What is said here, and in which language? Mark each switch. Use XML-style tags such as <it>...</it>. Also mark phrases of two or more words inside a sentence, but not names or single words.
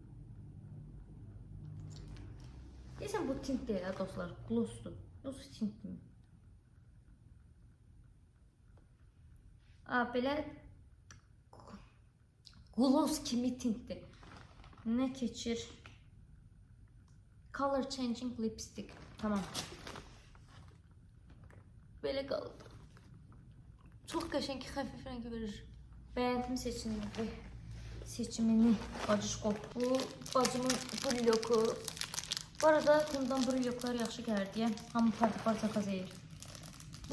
<az>Deyəsən bu tint deyil, dostlar, glossdur. Gloss tint mi? Belə gloss kimi tintdir. Nə keçir?</az> <en>Color changing lipstick.</en> <az>Tamam. Belə qaldı. Çox qəşəng xəfif rəng verir. Bəyəndim seçimini bacışqop. Bu bacımın brülyoku. Bu arada bundan brülyoklar yaxşı gəlir deyə hamı parça-parça qazayır.</az>